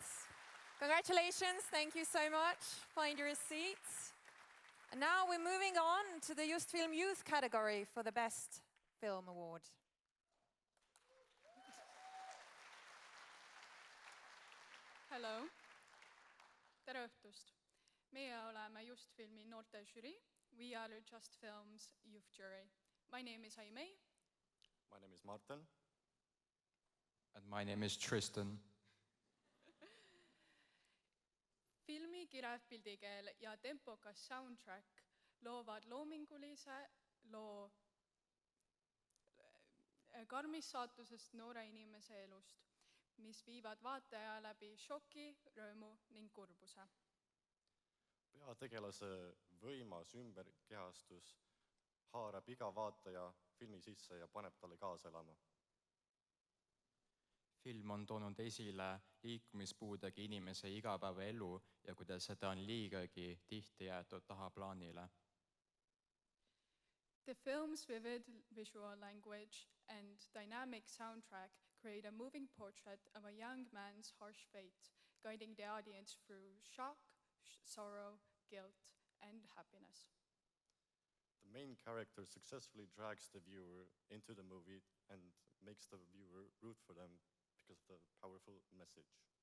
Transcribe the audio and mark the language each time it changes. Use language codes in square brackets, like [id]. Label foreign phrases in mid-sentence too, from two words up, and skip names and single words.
[en] Congratulations. Thank you so much. Find your seats. And now we're moving on to the Just Film Youth category for the Best Film Award. Hello. [et] Tere õhtust. Meie oleme Just Filmi noorte žürii. [en] We are Just Film's youth jury. My name is Aimee. My name is Martin. And my name is Tristan. [et] Filmi kirev pildikeel ja tempokas soundtrack loovad loomingulise loo karmist saatusest noore inimese elust, mis viivad vaataja läbi šoki, rõõmu ning kurbuse. Peategelase võimas ümberkehastus haarab iga vaataja filmi sisse ja paneb talle kaasa elama. Film on toonud esile liikumispuudega inimese igapäevaelu ja kuidas seda on liigagi tihti jäetud tahaplaanile. [en] The film's vivid visual language and dynamic soundtrack create a moving portrait of a young man's harsh fate, guiding the audience through shock, sorrow, guilt, and happiness. The main character successfully drags the viewer into the movie and makes the viewer root for them because of the powerful message.